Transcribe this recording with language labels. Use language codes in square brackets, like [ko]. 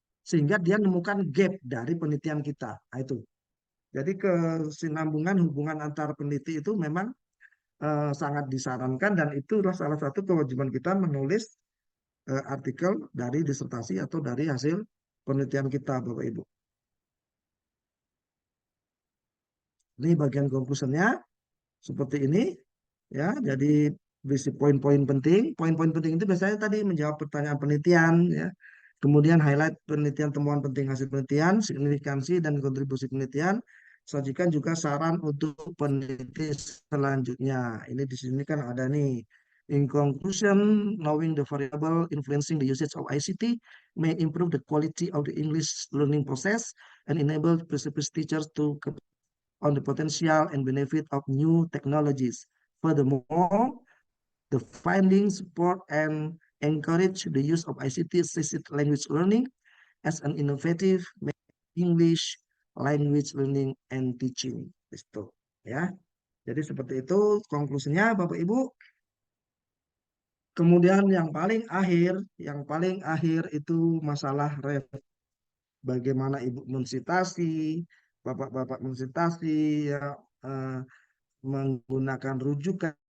[id] Sehingga dia menemukan gap dari penelitian kita. Nah, itu. Jadi kesinambungan hubungan antar peneliti itu memang sangat disarankan dan itulah salah satu kewajiban kita menulis artikel dari disertasi atau dari hasil penelitian kita, Bapak Ibu. Ini bagian conclusionnya seperti ini, ya. Jadi berisi poin-poin penting. Poin-poin penting itu biasanya tadi menjawab pertanyaan penelitian, ya. Kemudian highlight penelitian, temuan penting hasil penelitian, signifikansi dan kontribusi penelitian. Sajikan juga saran untuk peneliti selanjutnya. Ini di sini kan ada nih. [en] In conclusion, knowing the variable influencing the usage of ICT may improve the quality of the English learning process and enable specific teachers to on the potential and benefit of new technologies. Furthermore, the findings support and encourage the use of ICT-assisted language learning as an innovative English language learning and teaching. [id] Itu, ya. Jadi seperti itu konklusinya, Bapak Ibu. Kemudian yang paling akhir itu masalah bagaimana ibu mensitasi, bapak-bapak mensitasi, ya, eh, menggunakan rujukan